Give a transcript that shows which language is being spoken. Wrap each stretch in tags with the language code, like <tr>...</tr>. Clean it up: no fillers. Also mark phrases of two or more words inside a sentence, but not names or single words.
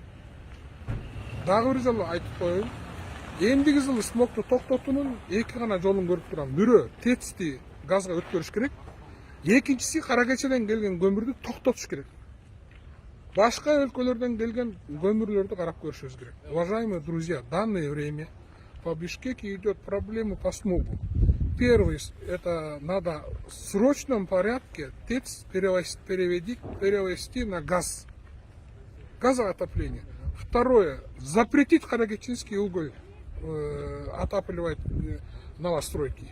<ky>Дагы бир жолу айтып коеюн. Эмдиги жылы смогту токтотуунун эки гана жолун көрүп турам. Бирөө ТЭЦти газга өткөрүш керек. Экинчиси Кара Кечиден келген көмүрдү токтотуш керек. Башка өлкөлөрдөн келген көмүрлөрдү карап көрүшүбүз керек.</ky> <ru>Уважаемые друзья, в данное время по Бишкеке идет проблема по смогу. Первый, это надо в срочном порядке ТЭЦ перевести на газ. Газоотопление. Второе, запретить Каракечинский уголь отапливать новостройки.</ru>